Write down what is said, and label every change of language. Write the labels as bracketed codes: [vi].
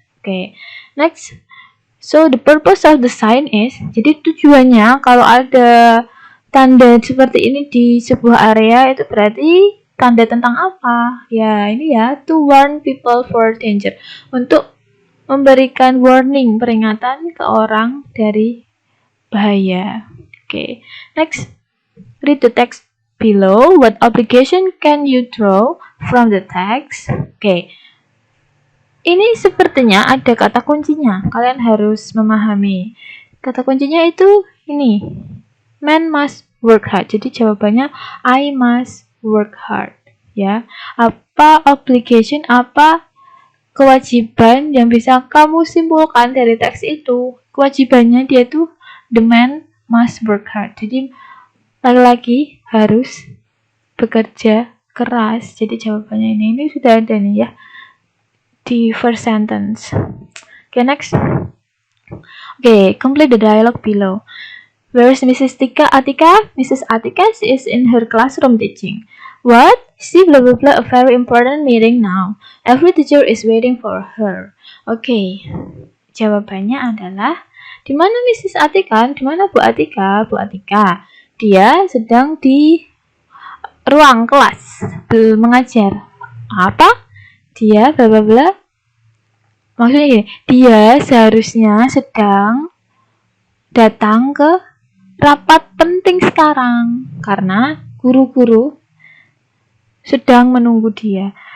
[en] Okay, next. So the purpose of the sign is, [id] jadi tujuannya kalau ada tanda seperti ini di sebuah area itu berarti tanda tentang apa? Ya ini ya, [en] to warn people for danger, [id] untuk memberikan warning, peringatan ke orang dari bahaya. [en] Okay, next. Read the text below. What obligation can you draw from the text? Okay. [id] Ini sepertinya ada kata kuncinya. Kalian harus memahami. Kata kuncinya itu ini. [en] Man must work hard. [id] Jadi jawabannya [en] I must work hard. Ya. Apa obligation, apa kewajiban yang bisa kamu simpulkan dari teks itu? [id] Kewajibannya dia tuh [en] the man must work hard. [id] Jadi laki-laki harus bekerja keras. Jadi jawabannya ini sudah ada nih ya di first sentence. [en] Okay, next. Okay, complete the dialogue below. Where is Mrs. Atika? Mrs. Atika is in her classroom teaching. What? She blah blah blah, a very important meeting now. Every teacher is waiting for her. [id] Okay, jawabannya adalah di mana Mrs. Atika? Di mana Bu Atika? Bu Atika, dia sedang di ruang kelas mengajar. Apa? Dia bla bla bla. Maksudnya gini, dia seharusnya sedang datang ke rapat penting sekarang karena guru-guru sedang menunggu dia.